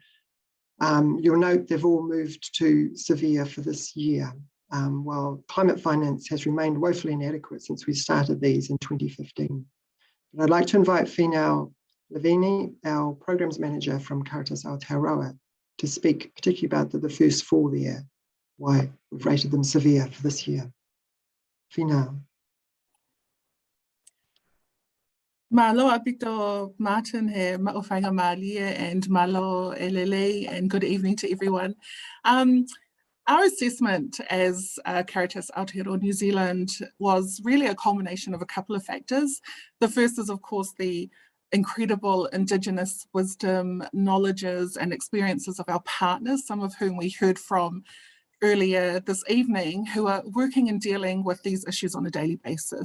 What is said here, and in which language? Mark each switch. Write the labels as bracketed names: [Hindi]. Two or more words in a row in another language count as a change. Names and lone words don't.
[English] You'll note they've all moved to severe for this year, while climate finance has remained woefully inadequate since we started these in 2015. But I'd like to invite Finau Levini, our programs manager from Caritas Aotearoa, to speak particularly about the first four there, why we've rated them severe for this year. Finau. [Tongan] Malo apito Martin here, ma'ofanga malia and malo elele, [English] and good evening to everyone. Our assessment as Caritas Aotearoa New Zealand was really a culmination of a couple of factors. The first is, of course, the incredible Indigenous wisdom, knowledges and experiences of our partners, some of whom we heard from earlier this evening, who are working and dealing with these issues on a daily basis.